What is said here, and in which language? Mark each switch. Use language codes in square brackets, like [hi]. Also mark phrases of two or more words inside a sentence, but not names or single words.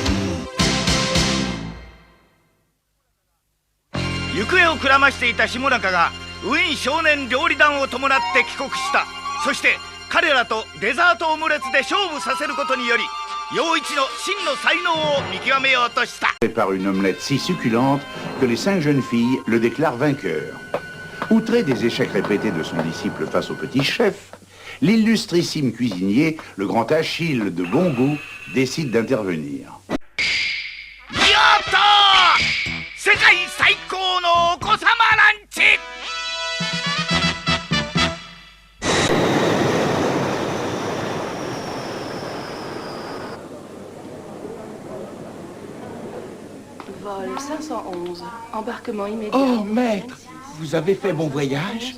[ja] 行方をくらましていた下中がウィン少年料理団を伴って帰国した。そして彼らとデザートオムレツで勝負させることにより陽一の真の才能を見極めようとした。 [fr] Par une omelette si succulente que les 5 jeunes filles le déclarent vainqueur. Outré des échecs répétés de son disciple face au petit chef, l'illustrissime cuisinier, le grand Achille de bon goût, décide d'intervenir. [ja] やったー！世界最高のお子様ランチ。 [fr] Vol 511, embarquement immédiat. Oh, maître, vous avez fait bon voyage?